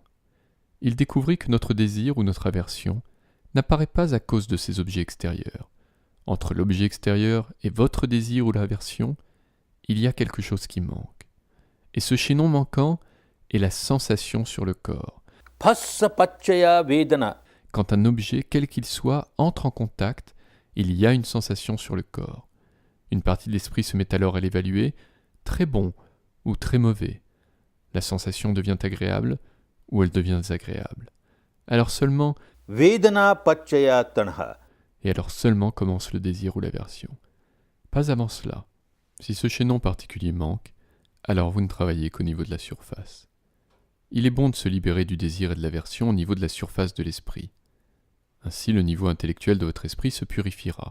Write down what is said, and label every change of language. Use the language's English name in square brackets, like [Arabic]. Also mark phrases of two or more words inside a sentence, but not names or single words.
[French] Il découvrit que notre désir ou notre aversion n'apparaît pas à cause de ces objets extérieurs. Entre l'objet extérieur et votre désir ou l'aversion, il y a quelque chose qui manque. Et ce chaînon manquant est la sensation sur le corps. [Pali] Phassa pachaya vedana. [French] Quand un objet, quel qu'il soit, entre en contact, il y a une sensation sur le corps. Une partie de l'esprit se met alors à l'évaluer, très bon ou très mauvais. La sensation devient agréable ou elle devient désagréable. Alors seulement, [Pali] Vedana pachaya tanha. [French] et alors seulement commence le désir ou l'aversion. Pas avant cela. Si ce chaînon particulier manque, alors vous ne travaillez qu'au niveau de la surface. Il est bon de se libérer du désir et de l'aversion au niveau de la surface de l'esprit. Ainsi le niveau intellectuel de votre esprit se purifiera.